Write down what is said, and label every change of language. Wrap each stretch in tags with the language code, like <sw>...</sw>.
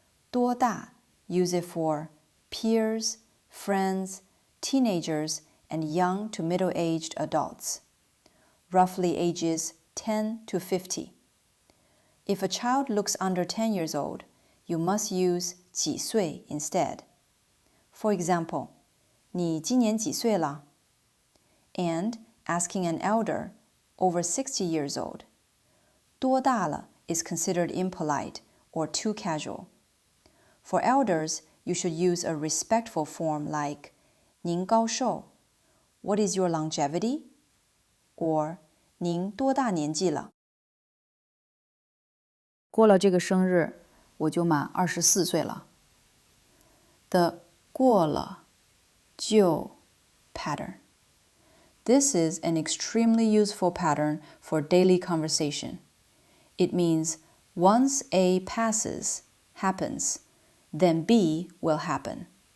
<en>多大 use it for peers, friends, teenagers, and young to middle-aged adults, roughly ages 10 to 50. If a child looks under 10 years old, you must use 几岁 instead. For example,</en> <zh>你今年几岁了?</zh> <en>And asking an elder over 60 years old, 多大了 is considered impolite or too casual. For elders, you should use a respectful form like</en> <zh>您高寿?</zh> <en>What is your longevity? Or</en> <zh>您多大年纪了? 过了这个生日，我就满24岁了。</zh> <en>The 过了就 pattern. This is an extremely useful pattern for daily conversation. It means once A passes, happens, then B will happen.</en>